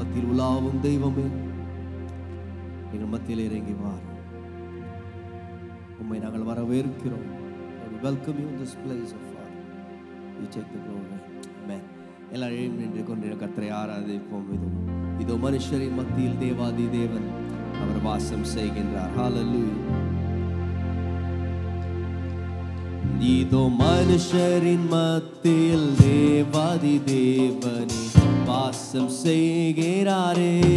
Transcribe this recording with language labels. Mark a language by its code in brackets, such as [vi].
[ta] உலாவும் தெய்வமே, எங்கள் மத்தியில் இறங்கி வாரும். உம்மை நாங்கள் வரவேற்கிறோம். [en] We welcome you in this place of Father. You take the glory. Amen. [ta] எல்லாரும் நின்று கொண்டு கர்த்தரை ஆராதிப்போம். இதோ மனுஷரின் மத்தியில் தேவாதி தேவன் அவர் வாசம் செய்கின்றார். ஹalleluya. இதோ மனுஷரின் மத்தியில் தேவாதி தேவனே வாசம் செய்கிறாரே.